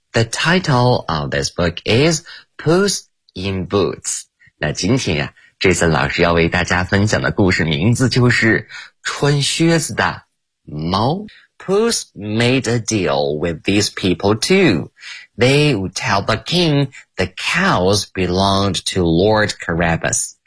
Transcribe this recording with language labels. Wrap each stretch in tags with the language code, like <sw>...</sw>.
<en>The title of this book is Puss in Boots.</en> <zh>那今天啊，这次老师要为大家分享的故事名字就是穿靴子的猫。</zh> <en>Puss made a deal with these people too. They would tell the king the cows belonged to Lord Carabas.</en>